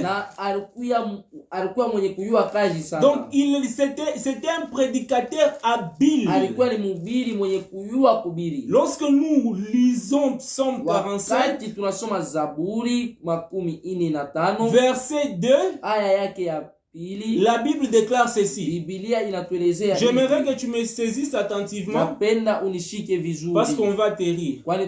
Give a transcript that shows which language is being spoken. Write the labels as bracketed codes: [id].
[sw] na alikuwa mwenye kujua kazi sana. [fr] Donc c'était un prédicateur habile, [sw] alikuwa ni mhubiri mwenye kujua kuhubiri. [fr] Lorsque nous lisons Psaume 45, [sw] wakati tunasoma Zaburi 45 [fr] verset 2, [sw] aya yake ya [fr] la Bible déclare ceci. J'aimerais que tu me saisisses attentivement parce qu'on va te rire.